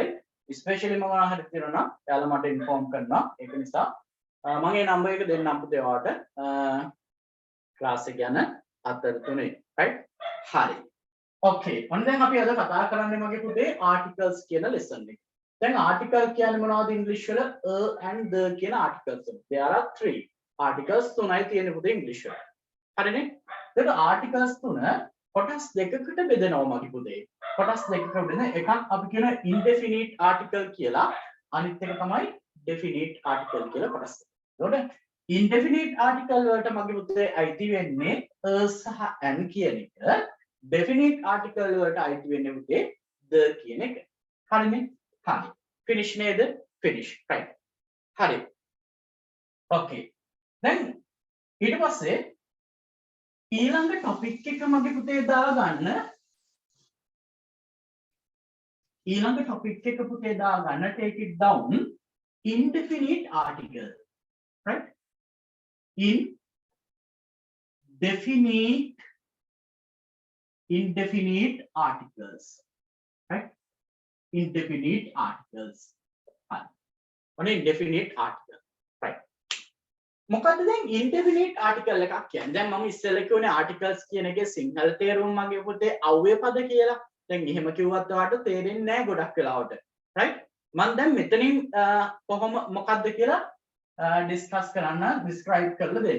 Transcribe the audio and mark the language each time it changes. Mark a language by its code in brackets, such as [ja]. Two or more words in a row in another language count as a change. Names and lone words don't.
[si] especially මම හරි තියෙනවා නම් එයාලා මට ඉන්ෆෝම් කරනවා. ඒක නිසා මම මේ නම්බර් එක දෙන්නම් පුතේ ඔයාලට ක්ලාස් එක යන අතරතුරේ right හරි okay ඔන්න දැන් අපි අද කතා කරන්නේ මගේ පුතේ articles කියන lesson එක. දැන් article කියන්නේ මොනවද ඉංග්‍රීසි වල [en] and the [si] කියන articles වල. [en] there are 3 articles [si] තුනයි තියෙන්නේ පුතේ ඉංග්‍රීසි වල. හරිනේ? ඒක articles තුන කොටස් දෙකකට බෙදෙනවා මගේ පුතේ. කොටස් දෙකකට බෙදෙන එකක් අපි කියන [en] indefinite article [si] කියලා අනිත් එක තමයි [en] definite article [si] කියලා කොටස්. එතකොට [en] indefinite article [si] වලට මගේ පුතේ අයිති වෙන්නේ සහ and කියන එක. [en] definite article [si] වලට අයිති වෙන්නේ පුතේ the කියන එක. හරිනේ? හරි. finish නේද? finish. right. හරි. okay. දැන් ඊට පස්සේ ඊළඟ topic එක මගේ පුතේ දාගන්න ඊළඟ topic එක පුතේ දාගන්න [en] take it down indefinite article. [si] right? [en] Indefinite articles. right? Indefinite articles. One indefinite article. right? [si] මොකද්ද දැන් [en] indefinite article [si] එකක් කියන්නේ? දැන් මම ඉස්සෙල්ලා කියුනේ articles කියන එකේ සිංහල තේරුම මගේ පුතේ අව්‍ය පද කියලා. දැන් එහෙම කිව්වත් ඔයාලට තේරෙන්නේ නැහැ ගොඩක් වෙලාවට. right? මම දැන් මෙතනින් කොහොම මොකද්ද කියලා discuss කරන්න describe කරලා දෙන්න.